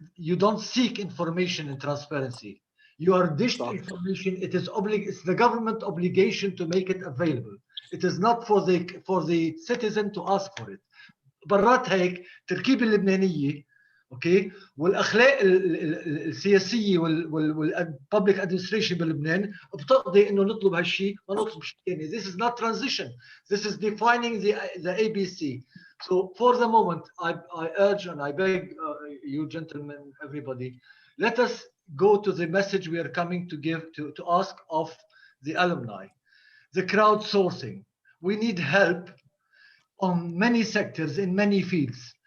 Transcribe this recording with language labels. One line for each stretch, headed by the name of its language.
English: You don't seek information and transparency. You are dished information. It's the government obligation to make it available. It is not for the citizen to ask for it.
Arabic: برات هيك تركيب اللبنانيه اوكي والاخلاق السياسيه والببليك ادمنستريشن بلبنان بتقضي انه نطلب هالشيء ما نطلب شيء ثاني.
English: This is not transition. This is defining the ABC. So for the moment, I urge and I beg you gentlemen, everybody, let us go to the message we are coming to give to ask of the alumni. The crowdsourcing. We need help on many sectors in many fields.